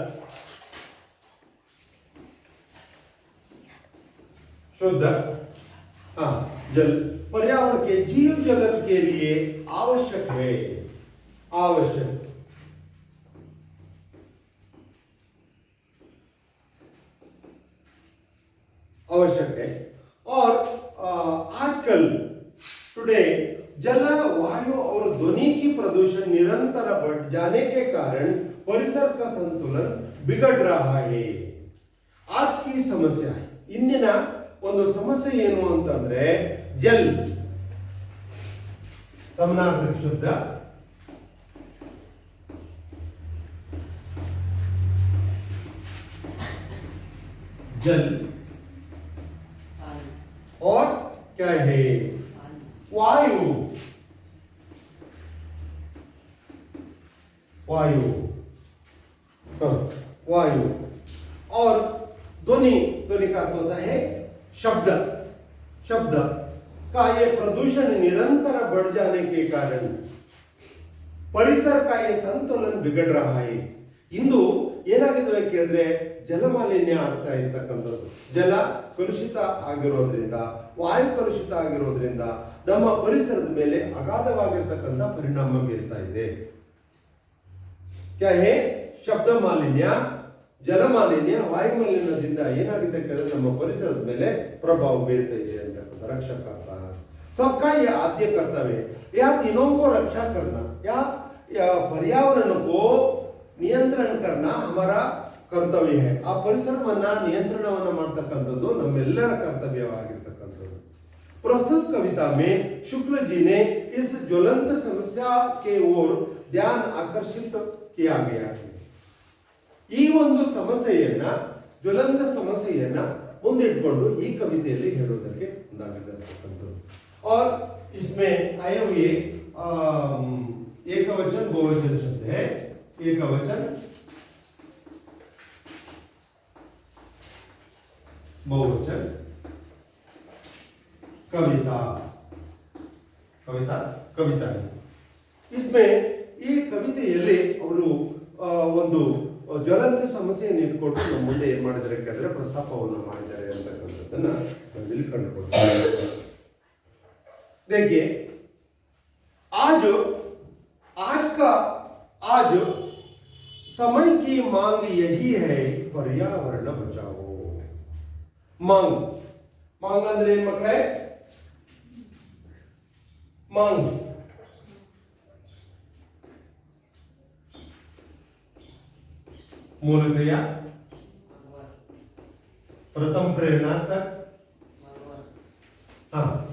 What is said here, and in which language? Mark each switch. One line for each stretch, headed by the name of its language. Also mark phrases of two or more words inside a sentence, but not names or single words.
Hindi: जल, पर्यावरण के जीव जगत के लिए आवश्यक है, आवश्यक है। और आजकल टुडे जल, वायु और ध्वनि की प्रदूषण निरंतर बढ़ जाने के कारण परिसर का संतुलन बिगड़ रहा है। आज की समस्या है,
Kannada: इंदिನ ಒಂದು ಸಮಸ್ಯೆ ಏನು ಅಂತಂದ್ರೆ ಜಲ್,
Hindi: समानार्थक शब्द जल, और क्या है? वायु, वायु, वायु, और ध्वनि, ध्वनि का अर्थ होता है शब्द शब्द का ये प्रदूषण निरंतर बढ़ जाने के कारण ಪರಿಸರ का ये संतुलन बिगड़ रहा है।
Kannada: ಇಂದು ಏನಾಗಿದೆ ಕೇಳಿದ್ರೆ ಜಲಮಾಲಿನ್ಯ ಆಗ್ತಾ ಇರ್ತಕ್ಕಂಥದ್ದು, ಜಲ ಕಲುಷಿತ ಆಗಿರೋದ್ರಿಂದ, ವಾಯು ಕಲುಷಿತ ಆಗಿರೋದ್ರಿಂದ ನಮ್ಮ ಪರಿಸರದ ಮೇಲೆ ಅಗಾಧವಾಗಿರ್ತಕ್ಕಂಥ ಪರಿಣಾಮ ಬೀರ್ತಾ ಇದೆ.
Hindi: क्या है?
Kannada: ಶಬ್ದ ಮಾಲಿನ್ಯ, ಜಲ ಮಾಲಿನ್ಯ, ವಾಯು ಮಾಲಿನ್ಯದಿಂದ ಏನಾಗಿದೆ ಕೇಳಿದ್ರೆ ನಮ್ಮ ಪರಿಸರದ ಮೇಲೆ ಪ್ರಭಾವ ಬೀರ್ತಾ ಇದೆ ಅಂತಕ್ಕಂಥ
Hindi: रक्षा करता है। सबका ये आद्य कर्तव्य है, या तीनों को रक्षा करना या पर्यावरण को नियंत्रण करना हमारा कर्तव्य है।
Kannada: ಆ ಪರಿಸರವನ್ನ ನಿಯಂತ್ರಣವನ್ನ ಮಾಡತಕ್ಕಂಥದ್ದು ನಮ್ಮೆಲ್ಲರ ಕರ್ತವ್ಯವಾಗಿರ್ತಕ್ಕಂಥದ್ದು।
Hindi: प्रस्तुत कविता में शुक्ल जी ने इस ज्वलंत समस्या के ओर ध्यान आकर्षित किया गया है।
Kannada: ಈ ಒಂದು ಸಮಸ್ಯೆಯನ್ನ, ಜ್ವಲಂತ ಸಮಸ್ಯೆಯನ್ನ ಮುಂದಿಟ್ಕೊಂಡು ಈ ಕವಿತೆಯಲ್ಲಿ ಹೇಳೋದಕ್ಕೆ ಮುಂದಾಗಿರ್ತಕ್ಕಂಥದ್ದು।
Hindi: और इसमें आए हुए एकवचन बहुवचन शब्द है। एकवचन बहुवचन कविता, कविता कविता है।
Kannada: इसमें ಈ ಕವಿತೆಯಲ್ಲಿ ಅವರು ಒಂದು ಜ್ವಲಂತ ಸಮಸ್ಯೆಯನ್ನು ಇಟ್ಕೊಂಡು ನಮ್ಮ ಮುಂದೆ ಏನ್ ಮಾಡಿದ್ದಾರೆ ಕೇಳಿದ್ರೆ ಪ್ರಸ್ತಾಪವನ್ನು ಮಾಡಿದ್ದಾರೆ ಅಂತಕ್ಕಂಥದ್ದನ್ನ ನಾವಿಲ್ಲಿ ಕಂಡುಕೊಳ್ತೀವಿ।
Hindi: देखिए, आज समय की मांग यही है, पर्यावरण बचाओ।
Kannada: मांग ಅಂದ್ರೆ ಏನ್ ಮಕ್ಕಳೇ?
Hindi: मांग मूल क्रिया, प्रथम प्रेरणार्थक, हाँ,